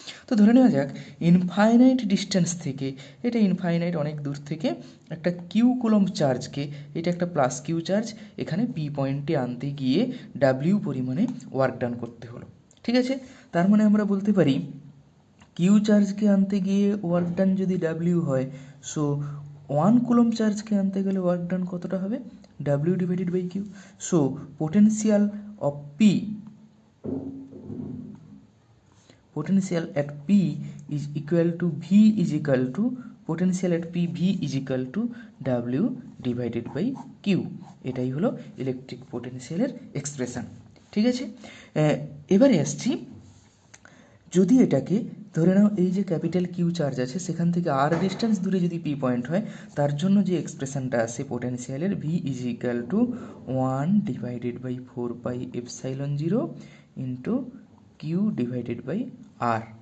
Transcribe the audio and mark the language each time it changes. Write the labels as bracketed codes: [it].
[bn] তো ধরে নেওয়া যাক ইনফাইনাইট ডিস্টেন্স থেকে, এটা ইনফাইনাইট অনেক দূর থেকে একটা কিউ কুলম্ব চার্জকে, এটা একটা প্লাস কিউ চার্জ, এখানে পি পয়েন্টে আনতে গিয়ে ডাব্লিউ পরিমাণে ওয়ার্ক ডান করতে হলো। ঠিক আছে, তার মানে আমরা বলতে পারি কিউ চার্জকে আনতে গিয়ে ওয়ার্ক ডান যদি ডাব্লিউ হয়, সো 1 কুলম্ব চার্জকে আনতে গেলে ওয়ার্ক ডান কতটা হবে? W divided by Q. [en] So potential of P, potential at P is equal to V is equal to potential at P V is equal to W divided by Q। [bn] এটাই হলো electric পোটেনশিয়ালের expression. ঠিক আছে, এবারে আসছি, যদি এটাকে ধরে নাও এই যে ক্যাপিটাল কিউ চার্জ আছে সেখান থেকে আর ডিস্টেন্স দূরে যদি পি পয়েন্ট হয়, তার জন্য যে এক্সপ্রেশনটা আসে পোটেনশিয়ালের V is equal to 1 divided by 4πε0 into Q divided by আর।